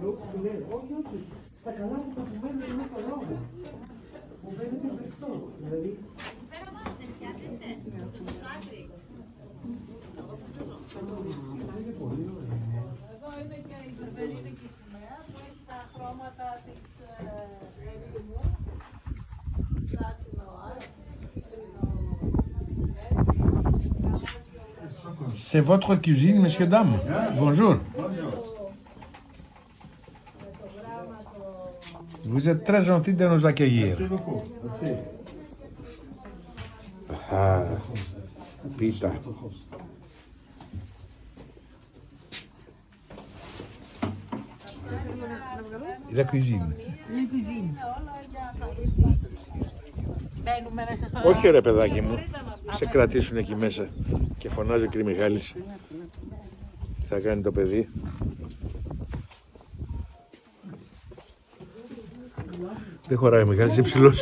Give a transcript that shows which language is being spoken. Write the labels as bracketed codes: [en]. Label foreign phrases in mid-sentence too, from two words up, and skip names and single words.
[el] Εδώ είναι και η βερβερίνικη σημαία που έχει τα χρώματα της ερήμου, πράσινο άσης, κίτρινο. [fr] C'est votre cuisine, messieurs, dames. Bonjour. Vous êtes très gentil de nous accueillir. Ah, pita. La cuisine. La cuisine. [el] Μπαίνουμε μέσα στο... Όχι ρε παιδάκι μου, σε κρατήσουν εκεί μέσα και φωνάζει ο κ. Μιχάλης. Τι θα κάνει το παιδί. Δεν χωράει ο Μιχάλης, είναι ψηλός.